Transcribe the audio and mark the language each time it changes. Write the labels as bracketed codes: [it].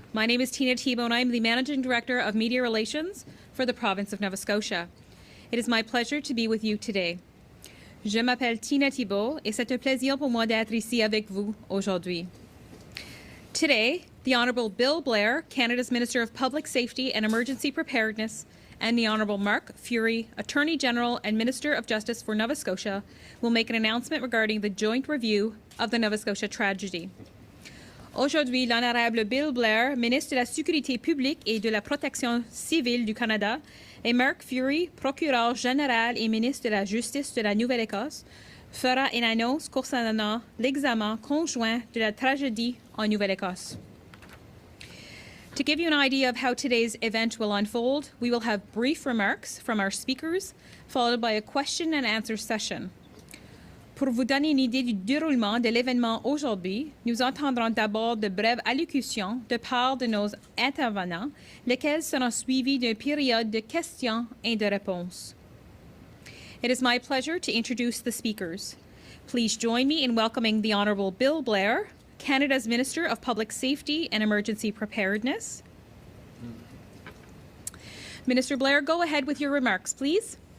[en] My name is Tina Thibault, and I'm the Managing Director of Media Relations for the province of Nova Scotia. It is my pleasure to be with you today. [fr] Je m'appelle Tina Thibault, et c'est un plaisir pour moi d'être ici avec vous aujourd'hui. [en] Today, the Honourable Bill Blair, Canada's Minister of Public Safety and Emergency Preparedness, and the Honourable Mark Furey, Attorney General and Minister of Justice for Nova Scotia, will make an announcement regarding the joint review of the Nova Scotia tragedy. [fr] Aujourd'hui, l'Honorable Bill Blair, ministre de la Sécurité publique et de la Protection civile du Canada, et Mark Furey, procureur général et ministre de la Justice de la Nouvelle-Écosse, fera une annonce concernant l'examen conjoint de la tragédie en Nouvelle-Écosse. [en] To give you an idea of how today's event will unfold, we will have brief remarks from our speakers, followed by a question and answer session. [fr] Pour vous donner une idée du déroulement de l'événement aujourd'hui, nous entendrons d'abord de brèves allocutions de part de nos intervenants, lesquelles seront suivies d'une période de questions et de réponses. [en] It is my pleasure to introduce the speakers. Please join me in welcoming the Honourable Bill Blair, Canada's Minister of Public Safety and Emergency Preparedness. Minister Blair, go ahead with your remarks, please.